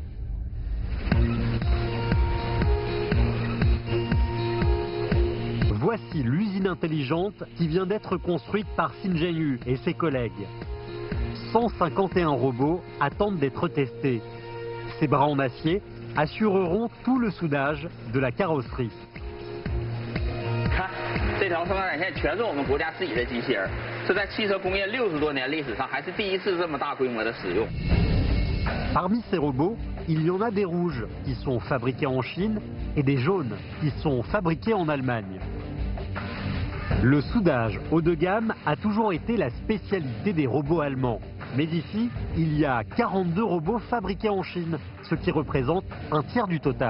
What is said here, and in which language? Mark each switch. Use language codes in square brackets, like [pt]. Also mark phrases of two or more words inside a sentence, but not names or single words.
[fr] Voici l'usine intelligente qui vient d'être construite par Xinjiang et ses collègues. 151 robots attendent d'être testés. Ces bras en acier assureront tout le soudage de la carrosserie. [zh] 看，这条生产线全是我们国家自己的机器人，这在汽车工业60多年历史上还是第一次这么大规模的使用。 [fr] Parmi ces robots, il y en a des rouges qui sont fabriqués en Chine et des jaunes qui sont fabriqués en Allemagne. Le soudage haut de gamme a toujours été la spécialité des robots allemands. Mais ici, il y a 42 robots fabriqués en Chine, ce qui représente un tiers du total.